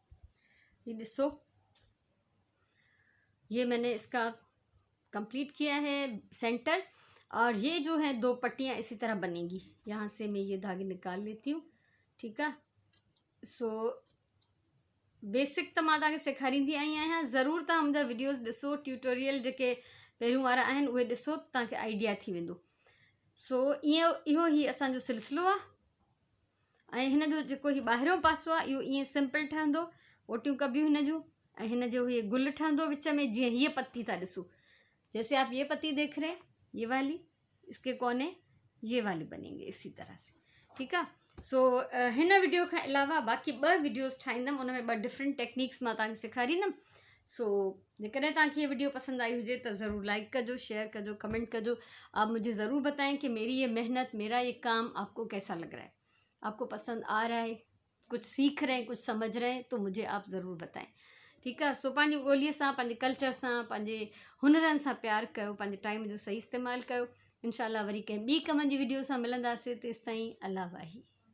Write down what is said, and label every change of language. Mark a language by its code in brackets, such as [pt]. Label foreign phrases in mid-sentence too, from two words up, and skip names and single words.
[ur] یہ دیکھو، یہ میں نے اس کا کمپلیٹ کیا ہے سینٹر، اور یہ جو ہے 2 پٹیاں اسی طرح بنیں گی. یہاں سے میں یہ دھاگے نکال لیتی ہوں. [sd] ठीक है, सो बेसिक तो मां तव्हांखे सेखारींदी आई आहियां, ज़रूरु तव्हां मुंहिंजा वीडियोस ॾिसो, ट्यूटोरियल जेके पहिरियों वारा आहिनि उहे ॾिसो, तव्हांखे आइडिया थी वेंदो। सो इहो ही असांजो सिलसिलो आहे, ऐं हिन जो जेको ही ॿाहिरियों पासो आहे इहो ईअं सिंपल ठहंदो, ओटियूं कबियूं हिन जूं, ऐं हिन जो ये गुल ठहंदो विच में, जीअं हीअ पत्ती था ॾिसो, [ur] جیسے آپ یہ پتی دیکھ رہے ہیں، یہ والی، اس کے کونے یہ والی بنیں گے اسی طرح سے. [sd] ठीक है, सो हिन वीडियो खां अलावा बाक़ी 2 वीडियोस ठाहींदमि, उन में 2 [en] different techniques [sd] मां तव्हांखे सेखारींदमि। सो जेकॾहिं तव्हांखे ये वीडियो पसंद आई हुजे तो ज़रूर लाइक कजो, शेयर कजो, कमेंट कजो। [ur] آپ مجھے ضرور بتائیں کہ میری یہ محنت، میرا یہ کام آپ کو کیسا لگ رہا ہے، آپ کو پسند آ رہا ہے، کچھ سیکھ رہے ہیں، کچھ سمجھ رہے ہیں، تو مجھے آپ ضرور بتائیں. [sd] ठीक है, सो पंहिंजी ॿोलीअ सां, पंहिंजे कल्चर सां, पंहिंजे हुनरनि सां प्यार कयो, पंहिंजे टाइम जो सही इस्तेमालु कयो। इंशाल्लाह वरी कंहिं ॿी कम जी वीडियो सां मिलंदासीं, तेसिताईं अल्लाह वाही।